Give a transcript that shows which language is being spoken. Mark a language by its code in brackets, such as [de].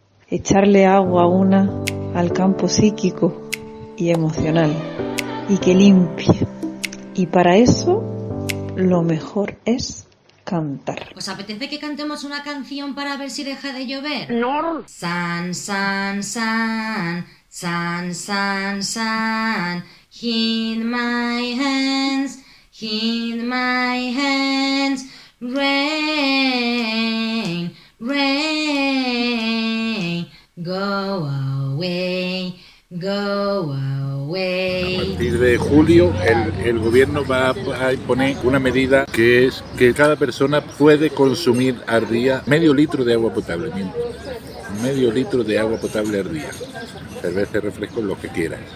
[es] Echarle agua una al campo psíquico y emocional y que limpie. Y para eso lo mejor es cantar. ¿Os apetece que cantemos una canción para ver si deja de llover? No. San, san, san, [en] Sun, sun, sun, heed my hands, heed my hands. Rain, rain, go away, go away. [es] A partir de julio el gobierno va a imponer una medida que es que cada persona puede consumir al día medio litro de agua potable. Medio litro de agua potable al día. Cerveza, refresco, lo que quieras.